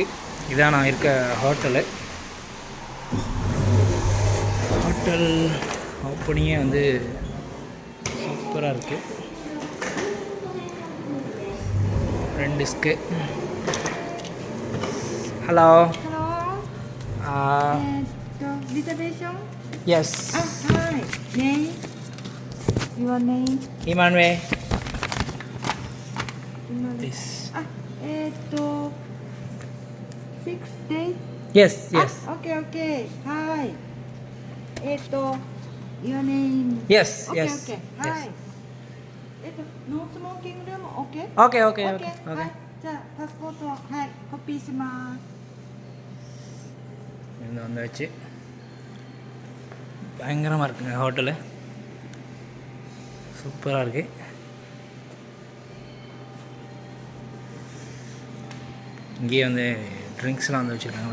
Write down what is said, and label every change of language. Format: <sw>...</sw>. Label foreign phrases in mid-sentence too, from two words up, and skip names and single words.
<ta>இதான் நான் இருக்க</ta> <en>hotel opening</en> <ta>வந்து சூப்பராக இருக்குது.</ta> <en>front desk. ஹலோ.</en> <ja>リザベーション</ja> <en>Yes. Hi. Name? Your name? Emmanuel. Emmanuel. This. 6 days? Yes, yes. Okay, okay. Hi. Your name? Yes, Okay, yes. okay. Yes. Hi. No smoking room, okay? Okay, okay, okay. Okay. Okay.</en> <ja>はい。じゃあ、パスポート、はい、コピーします。</ja> <ta>இது வந்தாச்சு. பயங்கரமாக இருக்குங்க ஹோட்டலு. சூப்பராக இருக்கு. இங்கேயே வந்து ட்ரிங்க்ஸ்லாம் வந்து வச்சுருக்காங்க.</ta>